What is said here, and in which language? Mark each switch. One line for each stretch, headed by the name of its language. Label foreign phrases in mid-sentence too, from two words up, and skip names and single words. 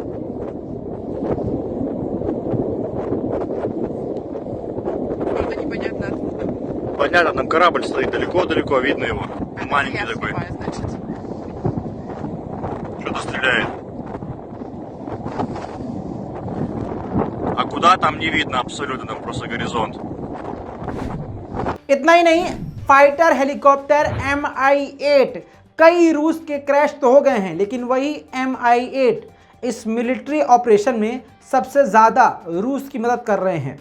Russian: Что-то непонятно откуда. Понятно, там корабль стоит далеко-далеко, видно его. Маленький Я такой. понимаю, значит. Что-то стреляет. А куда там не видно абсолютно, там просто горизонт.
Hindi: इतना ही नहीं,
English: fighter helicopter
Hindi: MI-8 कई रूस के क्रैश तो हो गए हैं, लेकिन वही MI-8 इस
English: military operation
Hindi: में सबसे ज़्यादा रूस की मदद कर रहे हैं।